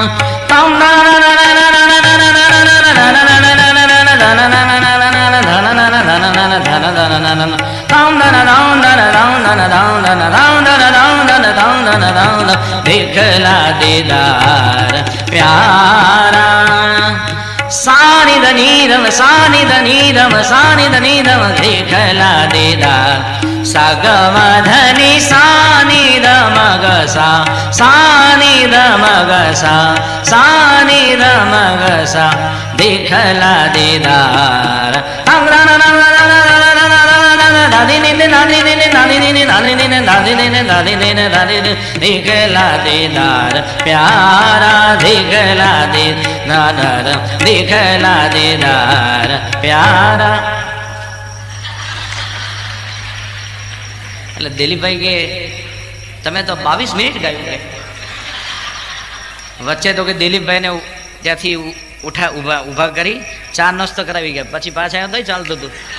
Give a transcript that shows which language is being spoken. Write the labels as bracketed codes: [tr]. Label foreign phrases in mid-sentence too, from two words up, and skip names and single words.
[hi] दिखला दीदार प्यारा, सानि धनीरम सानि धनीरम सानि धनीरम, दिखला दीदार सगम धनी सानि धमग सा, सानि धमग सा, सानि धमग सा, दिखला दीदार. दिखला दीदार प्यारा, दिखला दीदार, दिखला दीदार प्यारा. [gu] એટલે દિલીપભાઈ કે તમે તો 22 મિનિટ ગાયું. કે વચ્ચે તો કે દિલીપભાઈને ત્યાંથી ઉભા કરી ચા નાસ્તો કરાવી ગયા, પછી પાછા આવ્યો તો ચાલતું હતું.